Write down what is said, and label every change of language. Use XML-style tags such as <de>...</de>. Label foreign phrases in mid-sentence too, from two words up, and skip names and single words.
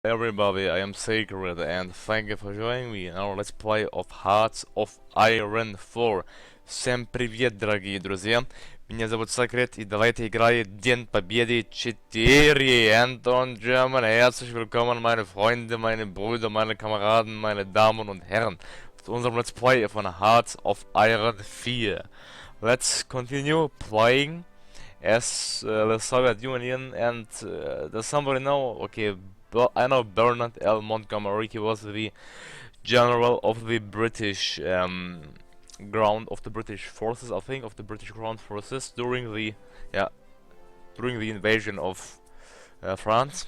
<en>Everybody, I am Sacred and thank you for joining me in our Let's Play of Hearts of Iron 4.</en> <ru>Всем привет, дорогие друзья! Меня зовут Secret, и давайте играть День Победы 4.</ru> <de>Anton German, herzlich willkommen meine Freunde, meine Brüder, meine Kameraden, meine Damen und Herren zu unserem Let's Play von Hearts of Iron 4.</de> <en>Let's continue playing as the Soviet Union and does somebody know? Okay, I know Bernard L. Montgomery. He was the general of the British ground of the British forces, I think, of the British ground forces during the invasion of France.</en>